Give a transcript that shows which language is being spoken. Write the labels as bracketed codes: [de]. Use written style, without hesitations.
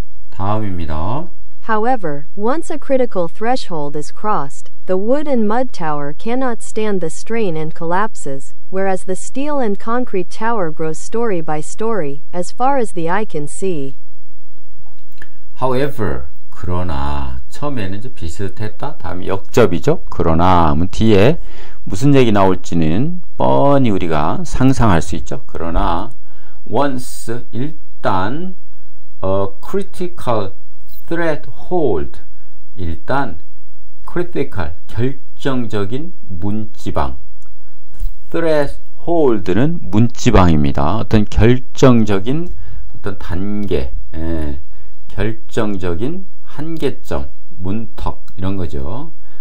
[ko] 다음입니다. [en] However, once a critical threshold is crossed, the wood and mud tower cannot stand the strain and collapses, whereas the steel and concrete tower grows story by story, as far as the eye can see. [ko] However, 그러나, 처음에는 이제 비슷했다. 다음이 역접이죠. 그러나 하면 뒤에 무슨 얘기 나올지는 뻔히 우리가 상상할 수 있죠. 그러나 once, 일단 a critical threshold, 일단 critical, 결정적인 문지방. threshold는 문지방입니다. 어떤 결정적인 어떤 단계, 결정적인 한계점, 문턱, 이런 거죠.